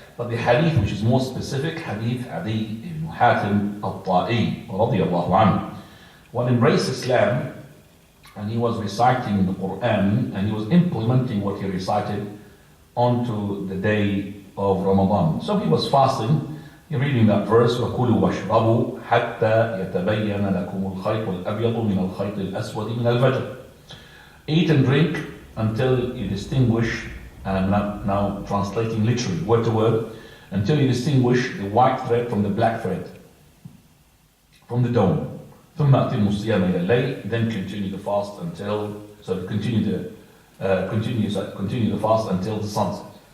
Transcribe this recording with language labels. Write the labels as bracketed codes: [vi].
[en] But the hadith which is more specific, hadith Adi ibn Hatim al-Ta'i radiyallahu anhu. One embraced Islam and he was reciting the Quran and he was implementing what he recited onto the day of Ramadan. So he was fasting, reading that verse, [ar] وَكُلُوا وَاشْرَبُوا حَتَّى يَتَبَيَّنَ لَكُمُ الْخَيْطُ الْأَبْيَضُ مِنَ الْخَيْطِ الْأَسْوَدِ مِنَ الْفَجْرِ. [en] Eat and drink until you distinguish, and I'm now translating literally, word to word, until you distinguish the white thread from the black thread, from the dawn. [ar] ثُمَّ أَتِمُّ الصِّيَامَ إِلَى اللَّيْلِ. [en] Then continue the fast until, continue the fast until the sunset.